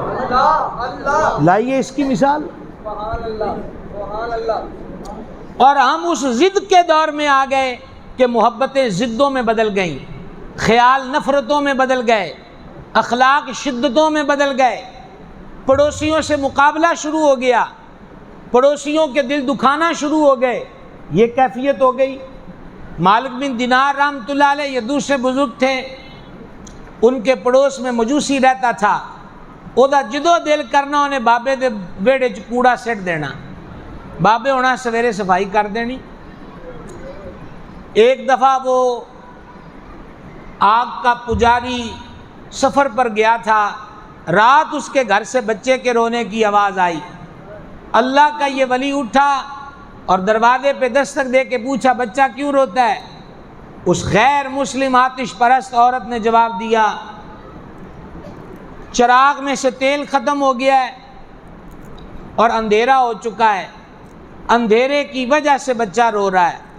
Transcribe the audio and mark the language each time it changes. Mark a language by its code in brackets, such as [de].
[ur] لائیے اس کی مثال. اور ہم اس ضد کے دور میں آ گئے کہ محبتیں ضدوں میں بدل گئیں، خیال نفرتوں میں بدل گئے، اخلاق شدتوں میں بدل گئے، پڑوسیوں سے مقابلہ شروع ہو گیا، پڑوسیوں کے دل دکھانا شروع ہو گئے. یہ کیفیت ہو گئی. مالک بن دینار رحمۃ اللہ علیہ یہ دوسرے بزرگ تھے، ان کے پڑوس میں مجوسی رہتا تھا. [pa] ਉਹਦਾ ਜਦੋਂ ਦਿਲ ਕਰਨਾ ਉਹਨੇ ਬਾਬੇ ਦੇ ਵਿਹੜੇ 'ਚ ਕੂੜਾ ਸਿੱਟ ਦੇਣਾ, ਬਾਬੇ ਹੋਣਾ ਸਵੇਰੇ ਸਫਾਈ ਕਰ ਦੇਣੀ. [ur] ایک دفعہ وہ آگ کا پجاری سفر پر گیا تھا، رات اس کے گھر سے بچے کے رونے کی آواز آئی. اللہ کا یہ ولی اٹھا اور دروازے پہ دستک دے کے پوچھا بچہ کیوں روتا ہے؟ اس غیر مسلم آتش پرست عورت نے جواب دیا چراغ میں سے تیل ختم ہو گیا ہے اور اندھیرا ہو چکا ہے، اندھیرے کی وجہ سے بچہ رو رہا ہے.